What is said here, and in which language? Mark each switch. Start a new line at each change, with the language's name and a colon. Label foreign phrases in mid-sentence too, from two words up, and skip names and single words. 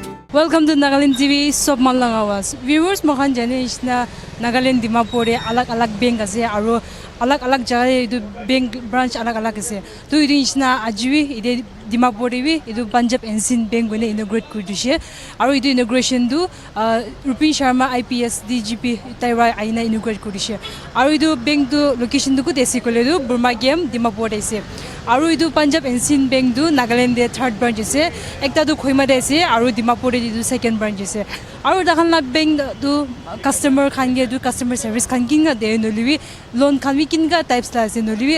English: Welcome to Nagaland TV, Sob Malang Awas.
Naga Pidgin: Viewers, mohan jane isna Nagaland Dimapur alag bank ase aro alag jagah idu bank branch alag ase. To idu isna ajwi ide Dimapur bi idu Punjab Sind Bank gone inaugurate kuri dishe. Aro idu inauguration du Rupin Sharma IPS DGP Taiwa aina inaugurate kuri dishe. Aro idu bank du location du ko desi kole du Burma game Dimapur ase. Aro idu Punjab Sind Bank du Nagaland de
English: third branch
Naga Pidgin: ase. Ekta du Kohima de ase aro Dimapur de
English: second branch
Naga Pidgin: ase. Aro dakan la bank du customer khan ge du
English: customer service
Naga Pidgin: khan kinga de noliwi loan khan wi kinga types la ase noliwi